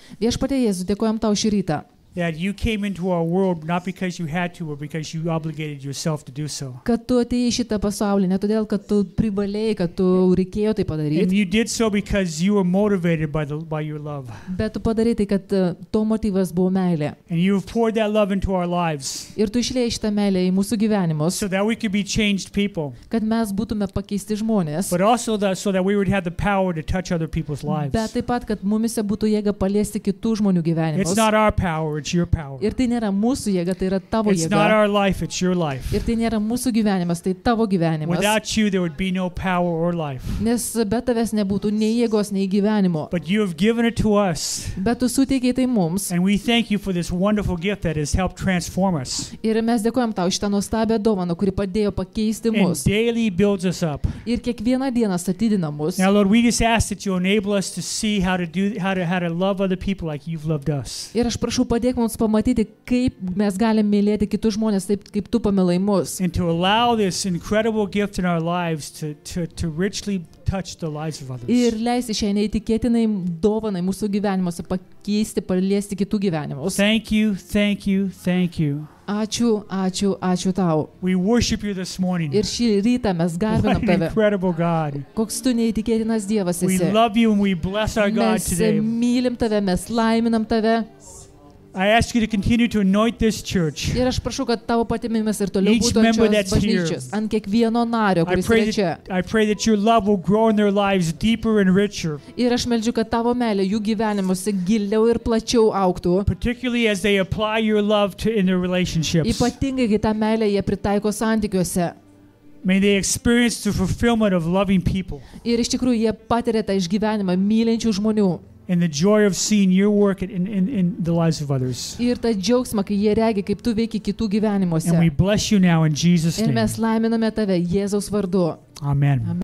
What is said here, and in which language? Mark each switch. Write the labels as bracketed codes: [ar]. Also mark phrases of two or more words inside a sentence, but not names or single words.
[lt] Viešpatie Jėzus, dėkojam tau šį rytą. [en] that you came into our world not because you had to, but because you obligated yourself to do so. [lt] Kad tu atėjai į šitą pasaulį, ne todėl, kad tu privalėjai, kad tu reikėjo tai [en] And [lt] padaryti, [en] you did so because you were motivated by your love. [lt] bet tu padarai tai, kad to motyvas buvo meilė. [en] And you have poured that love into our lives [lt] Ir tu išliejai šitą meilę į mūsų gyvenimus, [en] so that we could be changed people, [lt] kad mes būtume pakeisti žmonės, [en] but also so that we would have the power to touch other people's lives. [lt] bet taip pat, kad mumise būtų jėga paliesti kitų žmonių [en] It's [lt] gyvenimus. [en] not our power, it's your power. [lt] Ir tai nėra mūsų jėga, tai yra tavo [en] It's not [lt] jėga. [en] our life, it's your life. [lt] Ir tai nėra mūsų gyvenimas, tai tavo gyvenimas. [en] Without you, there would be no power or life. [lt] Nes be tavęs nebūtų nei jėgos, nei gyvenimo. [en] But you have given it to us. [lt] Bet tu suteikiai tai mums. [en] And we thank you for this wonderful gift that has helped transform us [lt] Ir mes dėkojam tau šitą nuostabią dovaną, kuri padėjo pakeisti [en] and [lt] mus. [en] daily builds us up. [lt] Ir kiekvieną dieną statydina mus. [en] Now, Lord, we just ask that you enable us to see how to love other people like you've loved us. [lt] Ir aš prašau padėk mums pamatyti, kaip mes galim mylėti kitus žmonės taip, kaip tu pamilai mus. [en] And to allow this incredible gift in our lives to richly touch the lives of others. [lt] Ir leisti šiai neįtikėtinai dovanai mūsų gyvenimuose pakeisti, paliesti kitų gyvenimus. [en] Thank you, thank you, thank you. [lt] Ačiū, ačiū, ačiū tau. [en] We worship you this morning. [lt] Ir šį rytą mes [en] What [lt] garbinam [en] an [lt] tave. [en] incredible God. [lt] Koks tu neįtikėtinas Dievas [en] We [lt] esi. [en] love you and we bless our God [lt] Mes [en] today. [lt] mylim tave, mes laiminam tave. [en] I ask you to continue to anoint this church. [lt] Ir aš prašau, kad tavo patimimis ir toliau [en] Each [lt] būtų ant [en] member [lt] šios [en] that's here. [lt] bažnyčios, ant kiekvieno nario, [en] I [lt] kuris yra čia. [en] pray that your love will grow in their lives deeper and richer, [lt] Ir aš meldžiu, kad tavo meilė jų gyvenimuose giliau ir plačiau auktų. [en] particularly as they apply your love in their relationships. [lt] Ypatingai, kai tą meilę jie pritaiko santykiuose. [en] May they experience the fulfillment of loving people [lt] Ir iš tikrųjų jie patiria tą išgyvenimą mylinčių žmonių. [en] and the joy of seeing your work in the lives of others. [lt] Ir tą džiaugsmą, kai jie regi, kaip tu veiki kitų gyvenimuose. [en] And we bless you now in Jesus' [lt] Ir [en] name. [lt] mes laiminame tave Jėzaus vardu. Amen.